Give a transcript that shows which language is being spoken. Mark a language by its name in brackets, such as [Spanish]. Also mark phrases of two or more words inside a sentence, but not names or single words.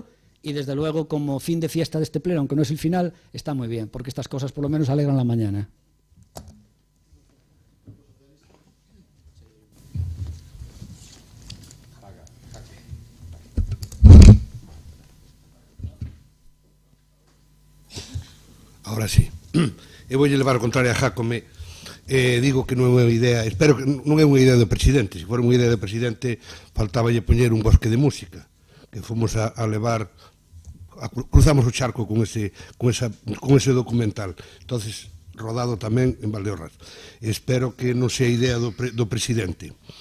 [Spanish] Y desde luego, como fin de fiesta de este pleno, aunque no es el final, está muy bien, porque estas cosas por lo menos alegran la mañana. Ahora sí. [Galician] Eu vou levar a contraria a Jácome. Digo que non é unha idea, espero que non é unha idea do presidente. Se fora unha idea do presidente, faltaballe poñer un bosque de música, que fomos a levar, cruzamos o charco con ese documental. Entonces, rodado tamén en Valdeorras. Espero que non sea idea do presidente.